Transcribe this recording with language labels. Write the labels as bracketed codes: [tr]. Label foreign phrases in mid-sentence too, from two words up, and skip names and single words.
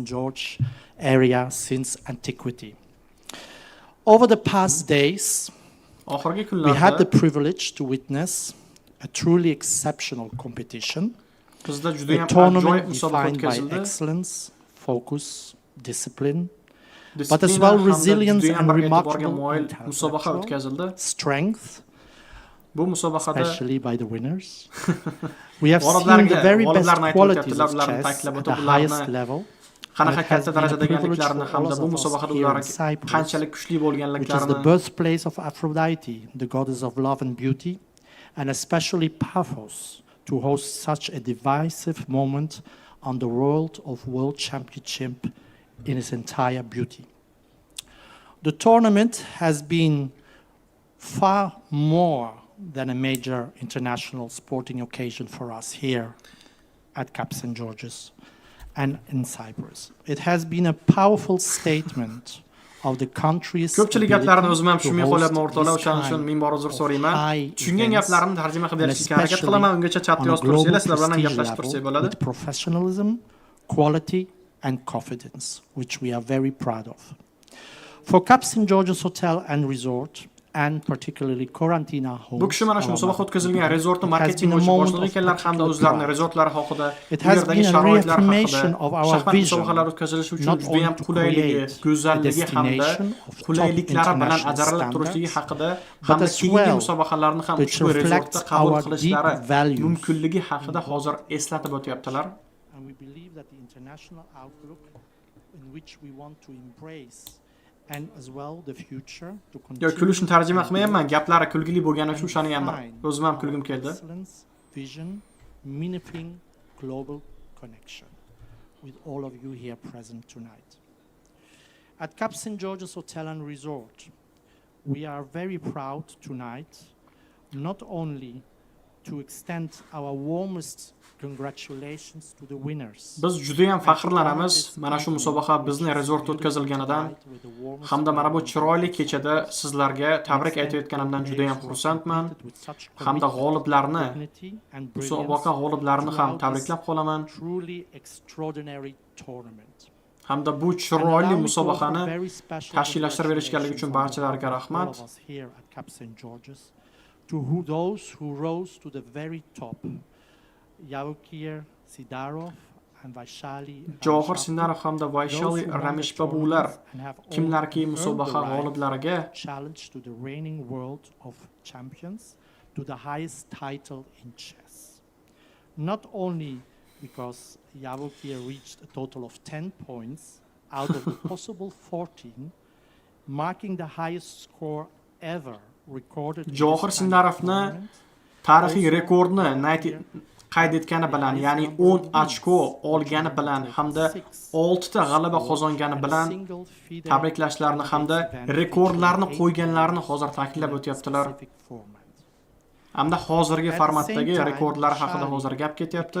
[en] George area since antiquity. Over the past days, we had the privilege to witness a truly exceptional competition, a tournament defined by excellence, focus, discipline, but as well resilience and remarkable intellectual strength, especially by the winners. We have seen the very best qualities of chess at the highest level. [uz] qanaqa katta darajadagilarni hamda bu musobaqada ular qanchalik kuchli bo'lganliklarini, [en] which is the birthplace of Aphrodite, the goddess of love and beauty, and especially Paphos, to host such a divisive moment on the World Championship in its entire beauty. The tournament has been far more than a major international sporting occasion for us here at Cap St. George's and in Cyprus. It has been a powerful statement of the country's [uz] ko'pchilik gaplarni o'zim ham tushunmay qolyapman o'rtoqlar, o'shaning uchun ming bor uzr so'rayman. Tushungan gaplarimni tarjima qilib berishga harakat qilaman. Ungacha chatda yozib tursanglar, sizlar bilan gaplashib tursak bo'ladi. [en] With professionalism, quality and confidence, which we are very proud of. For Cap St. George's Hotel and Resort, and particularly Quarantina Homes, [uz] bu kishi mana shu musobaqa o'tkazilgan rezortni marketing bo'yicha boshliq ekanlar hamda o'zlarining rezortlari haqida, u yerdagi sharoitlar haqida, shaxmat musobaqalari o'tkazilishi uchun juda ham qulayligi, go'zalligi hamda qulayliklari bilan ajralib turishligi haqida hamda keyingi musobaqalarni ham ushbu rezortda qabul qilishlari mumkinligi haqida hozir eslatib o'tyaptilar. [en] And we believe that the international outlook in which we want to embrace and as well the future to continue. [uz] Kulishni tarjima qilmayapman, gaplari kulgili bo'lgani uchun o'shani ham o'zim ham kulgim keldi. [en] Vision, meaningful global connection with all of you here present tonight. At Cap St. George's Hotel and Resort, we are very proud tonight not only to extend our warmest congratulations to the winners. [uz] Biz juda ham faxrlanamiz mana shu musobaqa bizning rezortda o'tkazilganidan hamda mana bu chiroyli kechada sizlarga tabrik aytayotganimdan juda ham xursandman. Hamda g'oliblarni, musobaqa g'oliblarini ham tabriklab qolaman. Hamda bu chiroyli musobaqani tashkillashtirib berishganligi uchun barchalariga rahmat. [en] To those who rose to the very top, Yavokir Sidarov and Vaishali [uz] Johir Sindarov hamda Vaishali Rameshbabular kimlarki musobaqa g'oliblariga [en] challenge to the reigning world of champions to the highest title in chess. Not only because Yavokir reached a total of 10 points out of the possible 14, marking the highest score ever recorded. [uz] Johir Sindarovni tarixiy rekordni qayd etgani bilan, ya'ni 10 ochko olgani bilan hamda 6 ta g'alaba qozongani bilan tabriklashlarini hamda rekordlarni qo'yganlarini hozir ta'kidlab o'tyaptilar. Hamda hozirgi formatdagi rekordlar haqida hozir gap ketyapti.